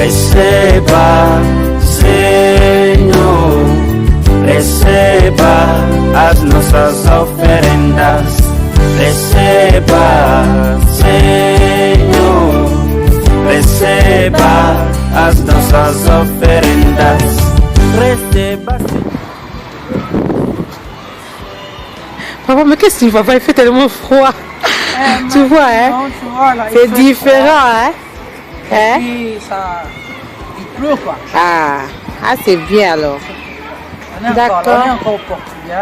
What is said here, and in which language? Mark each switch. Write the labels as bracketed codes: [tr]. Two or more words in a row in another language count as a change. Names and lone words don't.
[pt] Receba, Senhor, receba as nossas oferendas. Receba, Senhor, receba as nossas oferendas. Receba. [fr] Papa, mais qu'est-ce que tu vas pas? Il fait tellement froid. Tu vois, hein? C'est différent, hein? Et puis, ça, il pleut quoi. Ah, c'est bien alors. On est encore au Portugal.